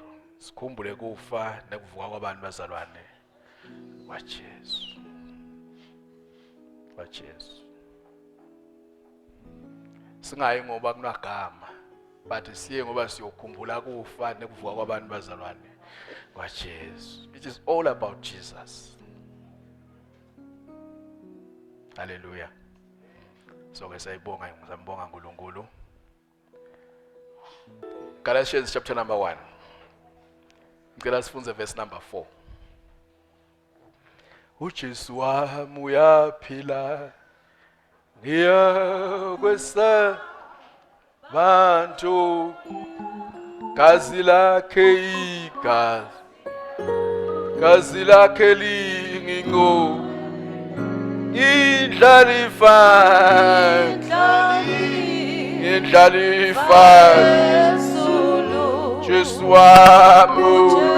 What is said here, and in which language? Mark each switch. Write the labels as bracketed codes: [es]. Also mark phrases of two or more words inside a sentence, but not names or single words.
[ss] Sikhumbule kufa nekuvuka kwabantu bazalwane kwaJesu. KwaJesu. Singayi ngoba kunagama, but siye ngoba siyokhumbula kufa nekuvuka kwabantu bazalwane kwaJesu. [en] It is all about Jesus. Hallelujah. [ss] So ke sayibonga ngizambonga uNkulunkulu. [en] Galatians chapter number 1. [ss] Ngicela sifunze [en] verse number 4. [ss] uJesu wami uyaphila ngiyakwesa bantu gazi lakhe igazi gazi lakhe lingingo indlalifa Jesu wami